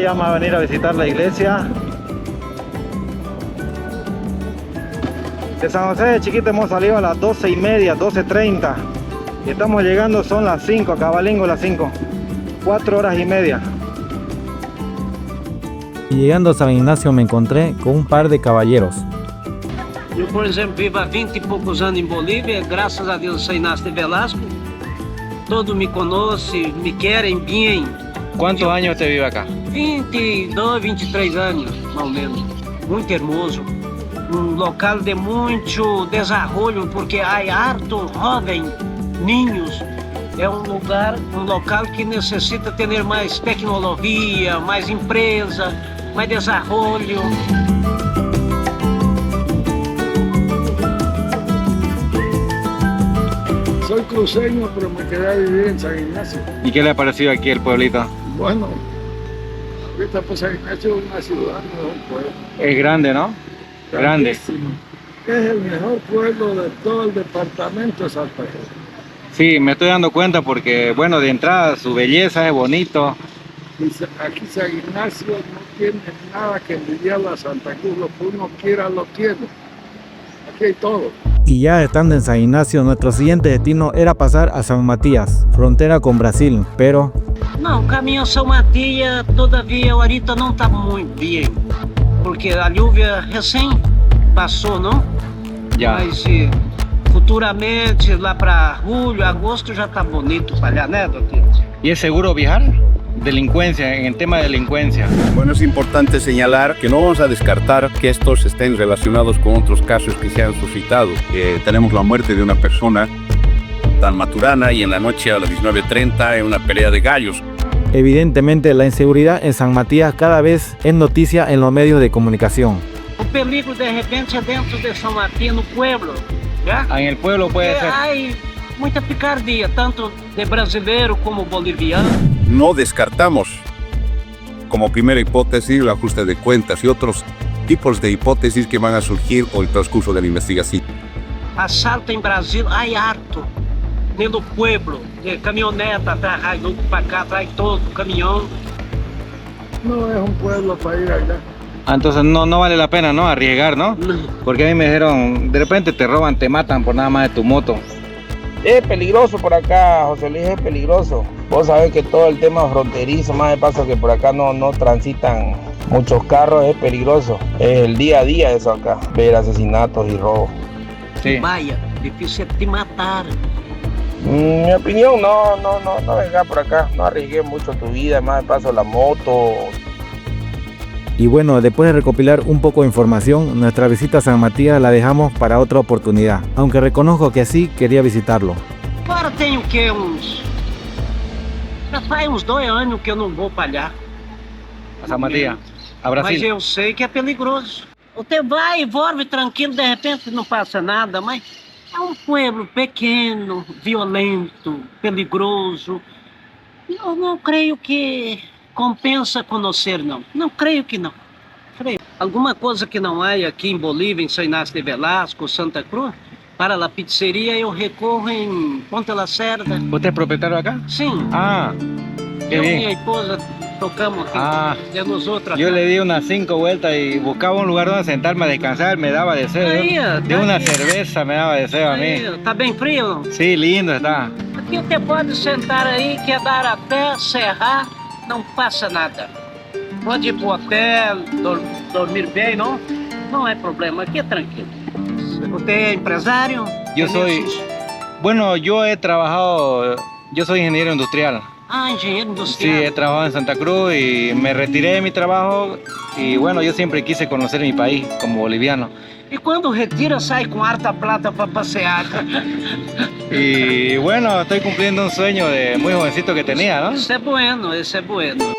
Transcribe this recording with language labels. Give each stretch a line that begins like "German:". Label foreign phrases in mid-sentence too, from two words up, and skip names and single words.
Spanish: Ya vamos a venir a visitar la iglesia. De San José de Chiquito hemos salido a las 12:30, 12:30. Y estamos llegando, son las 5, cabalingo las 5. 4 horas y media. Y llegando a San Ignacio me encontré con un par de caballeros.
Portuguese: Eu, por exemplo, vivo há 20 e poucos anos em Bolívia, graças a Deus San Ignacio de Velasco. Todos me conhecem, me querem bem.
Spanish: ¿Cuántos años usted vive acá?
Portuguese: 22, 23 anos, mais ou menos. Muito hermoso. Local de muito desenvolvimento, porque há harto jovem, ninhos. É local que necessita ter mais tecnologia, mais empresa, mais desenvolvimento.
Spanish: Soy cruceño, pero me quedé a vivir en San Ignacio. ¿Y qué le ha parecido aquí el pueblito? Bueno, ahorita pues San Ignacio es una ciudad, no es un pueblo. Es grande, ¿no? Grande. Grandísimo. Es el mejor pueblo de todo el departamento de Santa Cruz. Sí, me estoy dando cuenta porque, bueno, de entrada su belleza es bonito. Aquí San Ignacio no tiene nada que envidiarle a Santa Cruz, lo que uno quiera lo tiene. Aquí hay todo. Y ya estando en San Ignacio, nuestro siguiente destino era pasar a San Matías, frontera con Brasil, pero
Portuguese: Não, o caminho a São Matias, todavia, ahorita não está muito bem, porque a lluvia recém passou, não?
Spanish: Ya.
Portuguese: Mas futuramente, lá para julho, agosto, já está bonito para allá, né, doutor?
Spanish: ¿Y es seguro viajar? Delincuencia, en el tema de delincuencia. Bueno, es importante señalar que no vamos a descartar que estos estén relacionados con otros casos que se han suscitado. Tenemos la muerte de una persona tan maturana y en la noche a las 19:30 en una pelea de gallos. evidentemente la inseguridad en San Matías cada vez es noticia en los medios de comunicación.
Portuguese: O peligro, de repente, é dentro de São Matias, no pueblo, já?
Spanish: En el pueblo puede ser.
Portuguese: Há muita picardia, tanto de brasileiro como boliviano.
Spanish: No descartamos como primera hipótesis el ajuste de cuentas y otros tipos de hipótesis que van a surgir con el transcurso de la investigación.
Portuguese: Assalto em Brasil, há harto. No pueblo, de caminhoneta, atrás, para cá, atrás todo, caminhão.
Spanish: No es un pueblo para ir allá. Entonces no vale la pena, ¿no? Arriesgar, ¿no? Porque a mí me dijeron, de repente te roban, te matan por nada más de tu moto. Es peligroso por acá, José Luis, es peligroso. Vos sabés que todo el tema fronterizo, más de paso que por acá no transitan muchos carros, es peligroso. Es el día a día eso acá, ver asesinatos y robos. Sí. Vaya, difícil te matar. Mi opinión, no venga por acá, no arriesgues mucho tu vida, más de paso la moto. Y bueno, después de recopilar un poco de información, nuestra visita a San Matías la dejamos para otra oportunidad, aunque reconozco que sí quería visitarlo.
Portuguese: Agora tenho que já faz uns 2 anos que eu não vou para allá. A San Matías, a Mas Brasil. eu sei que é perigoso. Você vai e volve tranquilo, de repente não passa nada, mas é um pueblo pequeno, violento, perigoso. Eu não creio que compensa conhecer, não. Não creio que não. Creio. Alguma coisa que não há aqui em Bolívia, em San Ignacio de Velasco, Santa Cruz, para a pizzeria eu recorro em Ponta Lacerda.
Spanish: ¿Usted es propietario acá?
Portuguese: Sim,
Spanish: Ah, qué
Portuguese: eu e
Spanish: bien.
Portuguese: minha esposa tocamos aqui. Ah,
Spanish: de nosotras. yo le di unas 5 vueltas y buscaba un lugar donde sentarme a descansar, me daba deseo.
Portuguese: Aí,
Spanish: De una cerveza me daba deseo a mí.
Portuguese: Aí, tá bem frio, não?
Spanish: Sí, lindo está.
Portuguese: Aqui você pode sentar aí, quedar até serrar, não passa nada. Pode ir pro hotel, dormir bem, não? Não é problema, aqui é tranquilo. Você é empresário?
Spanish: Yo soy, bueno, yo he trabajado, yo soy ingeniero industrial.
Portuguese: Ah, engenheiro
Spanish: Sí,
Portuguese: industrial.
Spanish: he trabajado en Santa Cruz y me retiré de mi trabajo y bueno, yo siempre quise conocer mi país como boliviano.
Portuguese: E quando retira, sai com harta plata para passear.
Spanish: Y bueno, estoy cumpliendo un sueño de muy jovencito que tenía, ¿no?
Portuguese: Isso é bueno, isso é bueno.